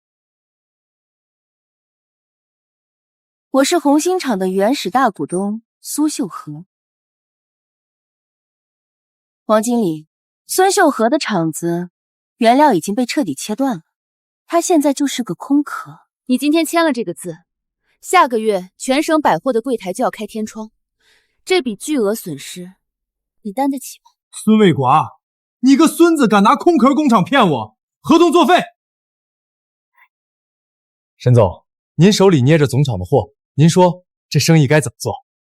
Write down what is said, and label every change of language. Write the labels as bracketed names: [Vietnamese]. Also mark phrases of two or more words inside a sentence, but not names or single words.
[Chinese] 我是红星厂的原始大股东苏秀和。王经理，孙秀和的厂子原料已经被彻底切断了，他现在就是个空壳。你今天签了这个字，下个月全省百货的柜台就要開天窗，這筆巨額損失，你擔得起嗎？孫衛國，你個孫子敢拿空殼工廠騙我，合同作廢！沈總，您手裡捏着總廠的貨，您說這生意該怎麼做？